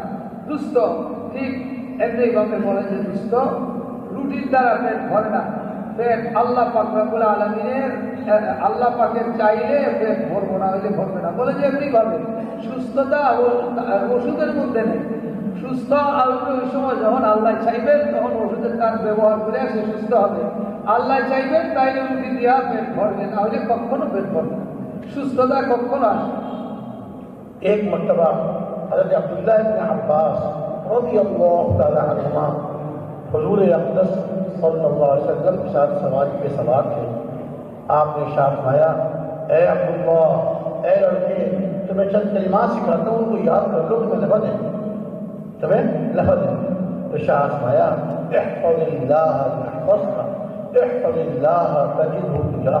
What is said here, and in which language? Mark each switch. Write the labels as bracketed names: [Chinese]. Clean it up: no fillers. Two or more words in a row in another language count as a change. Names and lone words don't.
[Bangla] দুস্থ ঠিক এমনিভাবে বলে যে দুস্থ রুটির দ্বারা পেট ভরে না, পেট আল্লাহ পাক [Arabic] رب العالمين, [Bangla] আল্লাহ পাকের চাইলে পেট ভরবো না, হইলে ভরবে না। বলে যে এমনিভাবে সুস্থতা ওষুধের মধ্যে নেই, সুস্থ ওই সময় যখন আল্লাহ চাইবেন তখন ওষুধের কাজ ব্যবহার করে সে সুস্থ হবে। আল্লাহ চাইবেন তাইলে রুটি দিয়া পেট ভরবে, না হলে কখনো পেট ভরবে না, সুস্থতা কখনো আসে। [Urdu] ایک مرتبہ حضرت عبداللہ بن عباس [Arabic] رضی اللہ تعالی عنہما [Urdu] حضور اقدس [Arabic] صلی اللہ علیہ وسلم [Urdu] کے ساتھ سواری پہ سوار تھے. آپ نے ارشاد فرمایا اے عبداللہ، اے لڑکے، تمہیں چند کلمات سکھاتا ہوں، ان کو یاد کر لو، تمہیں لفظ ہے، ارشاد فرمایا [Arabic] احفظ اللہ یحفظک، احفظ اللہ تجدہ تجاہک.